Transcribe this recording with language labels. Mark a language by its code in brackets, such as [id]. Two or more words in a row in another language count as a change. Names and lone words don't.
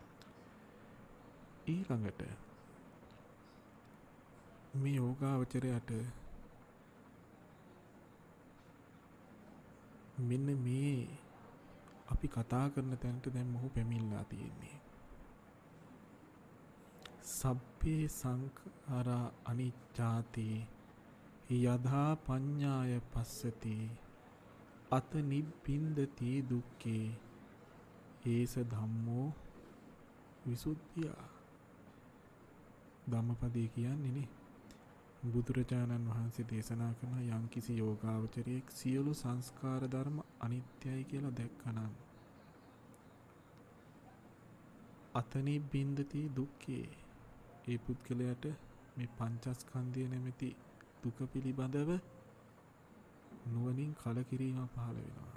[si] ඊළඟට මේ යෝගාවචරයට මෙන්න මේ අපි කතා කරන තැනට දැන් මොහු පැමිණලා තියෙන්නේ. [pi] සබ්බේ සංඛාරා අනිච්චාති යදා පඤ්ඤාය පස්සති අත නිබ්බින්දති දුක්ඛේ ඒස ධම්මෝ විසුද්ධිය. [si] ධම්මපදයේ කියන්නේ නේ බුදුරජාණන් වහන්සේ දේශනා කරන යම්කිසි යෝගාවචරයෙක් සියලු සංස්කාර ධර්ම අනිත්‍යයි කියලා දැක්කනම් [pi] අතනි බින්දති දුක්ඛේ, [si] ඒ පුද්ගලයාට මේ පංචස්කන්ධය නැමැති දුක පිළිබඳව නුවණින් කලකිරීම පහළ වෙනවා.